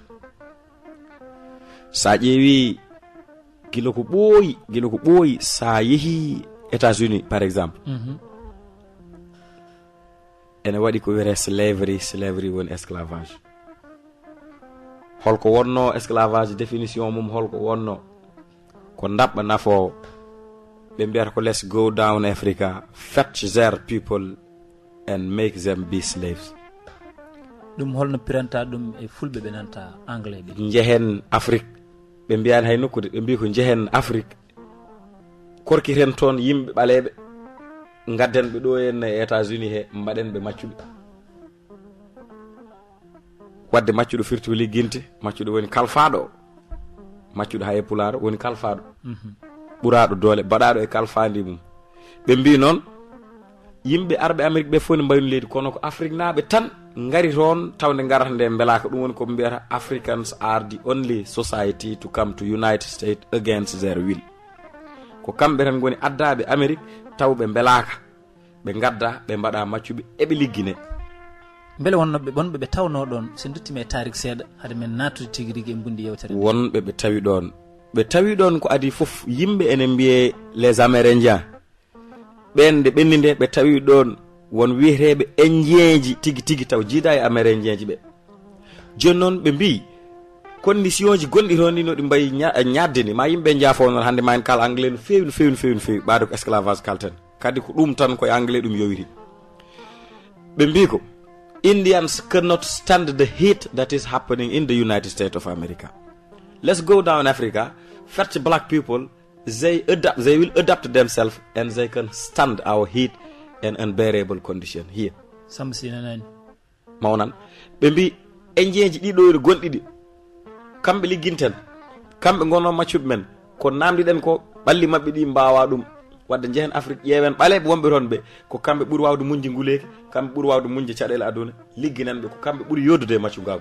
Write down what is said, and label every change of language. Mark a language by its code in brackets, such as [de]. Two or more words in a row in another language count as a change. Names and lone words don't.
[ff] sa ƴeewi gila ko ɓooyi sa yeehi États-Unis [fr] par exemple [ff] ene waɗi ko wiyete slavery woni esclavage holko wonno esclavage définition mum holko wonno ko dabɓa nafowo ɓe mbiyata ko [en] let's go down Africa fetch their people and make them be slaves [ff] ɗum holno piranta ɗum e fulɓe ɓe nanta anglais ɓe jehen Afrique ɓe mbiyani hay nokkude ɓe mbi ko jehen Afrique korkiren toon yimɓe ɓaleɓe gaddenɓe ɗo en e États-Unis he mbaɗenɓe maccuɓe wadde maccuɗo firti ligginte maccuɗo woni kalfaɗo maccuɗo ha e pulaar woni kalfaɗo ɓuraɗo doole baɗaɗo e kalfandi mum ɓe mbi noon yimɓe arɓe Amérique ɓe fof ne mbayno leydi kono ko Afrique naɓe tan ngari toon tawde garata nde belaka ɗum woni koɓe mbiyata [en] Africans are the only society to come to United States against their will [ff] ko kamɓe tan goni addaɓe Amérique tawɓe belaka ɓe gadda ɓe mbaɗa maccuɓe eɓe liggine beele wonnoɓe wonɓe ɓe tawno ɗon so duttimi e tarik seeɗa hade men natude tigui rigui e bundi yewtere wonɓe ɓe tawi ɗon ko adi foof yimɓe ene mbiye [fr] les amérindiens [ff] ɓen nde ɓenni nde ɓe tawi ɗon won wiyeteɓe indien tigui taw jiida e amérindien ji ɓe joni noon ɓe mbi condition ji gonɗi toon ni no ɗi mbayi ñadde ni ma yimɓe jaafo noon hande ma en kala anglais no fewi ɓaade ko esclavage kalten kadi ko ɗum tan koye anglais ɗum yowiri ɓe mbi ko [en] Indians cannot stand the heat that is happening in the United States of America. Let's go down Africa, fetch black people, they will adapt themselves and they can stand our heat and unbearable condition here. [ff] Samsinanani. Mawnan. Ɓe mbi enjeji ɗiɗo gonɗiɗi kamɓe ligginten kamɓe gono maccuɓe men ko namdiɗen ko ɓalli mabɓe ɗi mbawa ɗum wadde jehen Afrique ƴeewen ɓaleɓe wonɓe toon ɓe ko kamɓe ɓuuri wawde muñde nguleyki kamɓe ɓuuri wawde muñde caɗele aduna ligginen ɓe ko kamɓe ɓuuri yoddude e maccu gagu